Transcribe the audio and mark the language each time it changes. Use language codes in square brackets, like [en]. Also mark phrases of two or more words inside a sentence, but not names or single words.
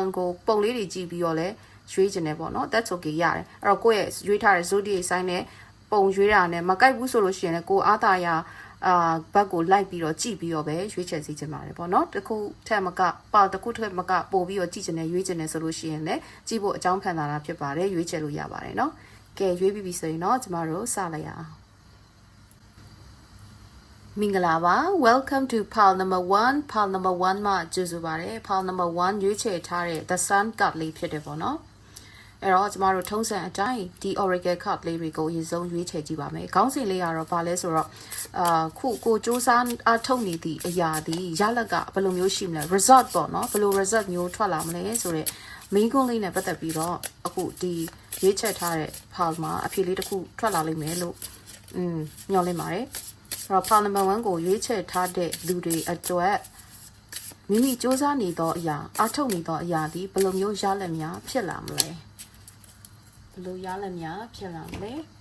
[my] ကိုပုံလေးတွေကြည့်ပြီးတော့လဲရွေးချင်တယ်ပေါ့နော် [en] that's okay [my] ရတယ်အဲ့တော့ကိုယ့်ရဲ့ရွေးထားတဲ့ [en] zodiac sign [my] နဲ့ပုံရွေးတာနဲ့မကိုက်ဘူးဆိုလို့ရှိရင်လည်းကိုအားသာရဘက်ကိုလိုက်ပြီးတော့ကြည့်ပြီးတော့ပဲရွေးချယ်စီချင်ပါတယ်ပေါ့နော်တစ်ခုထက်မကပေါတစ်ခုထက်မကပို့ပြီးတော့ကြည့်ချင်တယ်ရွေးချင်တယ်ဆိုလို့ရှိရင်လည်းကြည့်ဖို့အကြောင်းဖန်တာဖြစ်ပါတယ်ရွေးချယ်လို့ရပါတယ်နော်ကဲရွေးပြီးပြီဆိုရင်တော့ကျမတို့စလိုက်ရအောင် မင်္ဂလာပါ [en] welcome to pile number 1 pile number [my] 1 မှာကြိုဆိုပါရစေ pile number 1ရွေးချယ်ထားတဲ့ [en] the sun card [my] လေးဖြစ်တယ်ပေါ့နော်အဲ့တော့ကျမတို့ထုံးစံအ တိုင်းဒီ [en] oracle card [my] လေးတွေကိုအရင်ဆုံးရွေးချယ်ကြည့်ပါမယ်ခေါင်းစဉ်လေးကတော့ဘာလဲဆိုတော့ခုကိုစူးစမ်းအထုတ်နေသည့် အရာဒီရလက်ကဘယ်လိုမျိုးရှိမလဲ result ပေါ့နော်ဘယ်လို result မျိုးထွက်လာမလဲဆိုတော့ [en] main goal [my] လေးနဲ့ပတ်သက်ပြီးတော့အခုဒီရွေးချယ်ထားတဲ့ pile မှာအဖြေလေးတစ်ခုထွက်လာလိမ့်မယ်လို့ညွှန်လင်းပါတယ်အဲ့တော့ [en] file number [my] 1ကိုရွေးချယ်ထားတဲ့လူတွေအတွက်မိမိစူးစမ်းနေသောအရာအထုတ်နေသောအရာဒီဘယ်လိုမျိုးရလက်များဖြစ်လာမလဲဘယ်လိုရလက်များဖြစ်လာမလဲ